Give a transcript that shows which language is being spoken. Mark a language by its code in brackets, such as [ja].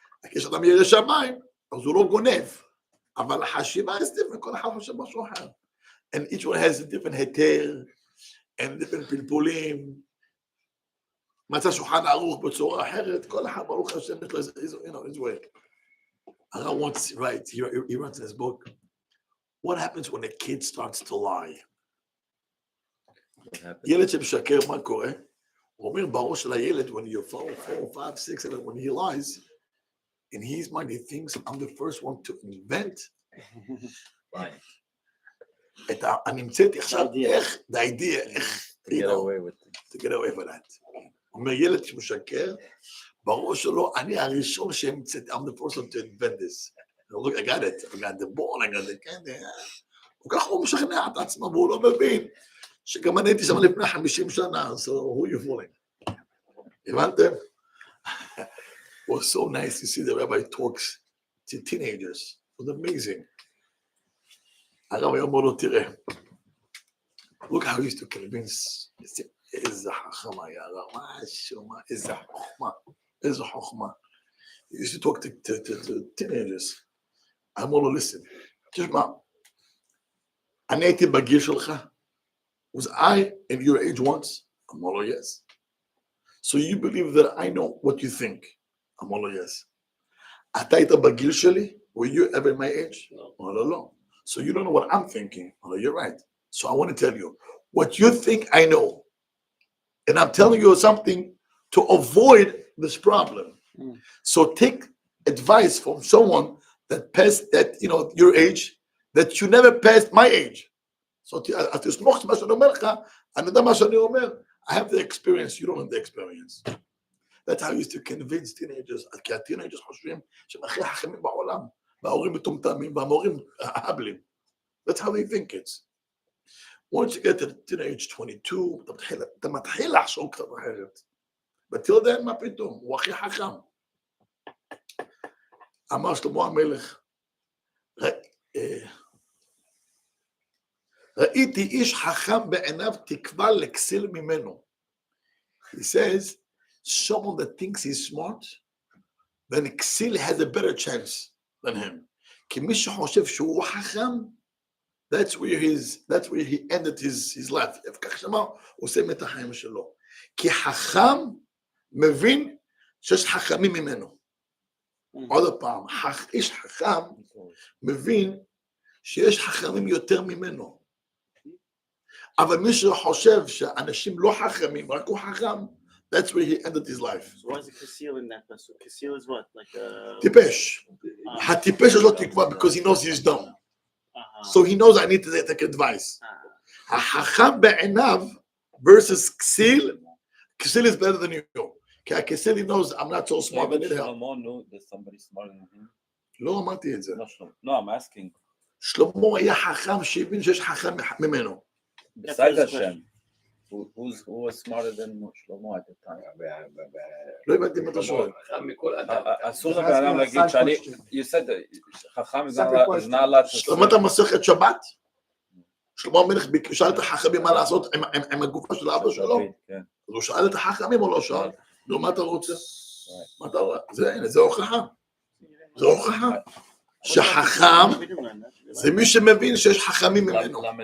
[he] כשאדם ירא שמיים, אז הוא לא גונב. אבל החשיבה [en] is different, [he] כל אחד חושב משהו אחר. [en] And each one has a different היתר, and different פלפולים. [he] מצא שולחן ערוך בצורה אחרת, כל אחד ברוך השם יש לו [en] his way. [he] הרב [en] once writes, he writes in his book, what happens when a kid starts to lie? What happened? [he] ילד שמשקר, מה קורה? הוא אומר בראש של הילד, [en] when you're 4, 5, 6, 7, when he lies, in his mind he thinks, I'm the first one to invent. [he] אני המצאתי עכשיו איך, [en] the idea, [he] איך, [en] To get away with it. to get away with that. [he] הוא אומר, ילד שמשקר, בראש שלו, אני הראשון שהמצאתי, [en] I'm the first one to invent this. Look, I got it, I got the ball, I got the candy. [he] וככה הוא משכנע את עצמו, והוא לא מבין שגם אני הייתי שם לפני 50 שנה, [en] so who you fooling? [he] הבנתם? [en] It was so nice to see the rabbi talks to teenagers. It was amazing. [he] הרב היה אומר לו, תראה, [en] look how he used to convince, [he] איזה חכם היה הרב, משהו, איזה חוכמה, איזה חוכמה. [en] He used to talk to teenagers. [he] אמר לו, [en] listen, [he] תשמע, אני הייתי בגיל שלך, [en] was I in your age once? [he] אמר לו, [en] yes. So you believe that I know what you think? [he] אמר לו, [en] yes. [he] אתה היית בגיל שלי? [en] Were you ever my age? [he] אמר לו, לא. [en] So you don't know what I'm thinking? [he] אמר לו, [en] you're right. So I want to tell you, what you think I know. And I'm telling you something to avoid this problem. So take advice from someone that passed that, you know, your age, that you never passed my age. [he] So תסמוך מה שאני אומר לך, אני יודע מה שאני אומר. [en] I have the experience, you don't have the experience. That's how I used to convince teenagers, [he] כי הטינג'רס חושבים שהם הכי חכמים בעולם, וההורים מטומטמים, והמורים הבלים. [en] That's how they think it. Once you get to the teenage 22, [he] אתה מתחיל לחשוב קצת אחרת. ותראה יודע מה פתאום, הוא הכי חכם. אמר שלמה המלך, ראיתי איש חכם בעיניו תקווה לכסיל ממנו. [en] He says, someone that thinks he's smart, then כסיל has a better chance than him. [he] כי מי שחושב שהוא חכם, [en] that's where he ended his life. [he] כך שמה, הוא עושה את החיים שלו. כי חכם מבין שיש חכמים ממנו. עוד פעם, איש חכם מבין שיש חכמים יותר ממנו. אבל מי שחושב שאנשים לא חכמים, רק הוא חכם, [en] that's where he ended his life. So why is it Kasil in that vessel? Kasil is what? Like a... [he] טיפש. הטיפש יש לו תקווה [en] because he knows he's dumb. So he knows I need to take advice. [he] החכם בעיניו [en] versus כסיל, כסיל is better than you. [he] כי הכסיל [en] he knows I'm not so smart. Shlomo knew there's somebody smarter than him. [he] לא אמרתי את זה. [en] No, I'm asking. [he] שלמה היה חכם שהבין שיש חכם ממנו. [en] Besides Hashem, who was smarter than Shlomo at the time? [he] לא הבנתי מה אתה שואל. אסור לבן אדם להגיד שאני, [en] you said [he] חכם is not allowed to... שלמה אתה מסכת שבת? שלמה המלך שאל את החכמים מה לעשות עם הגופה של אבא שלו? אז הוא שאל את החכמים או לא שאל? לא, מה אתה רוצה? מה אתה רוצה? זה הוכחה. זה הוכחה. שחכם זה מי שמבין שיש חכמים ממנו.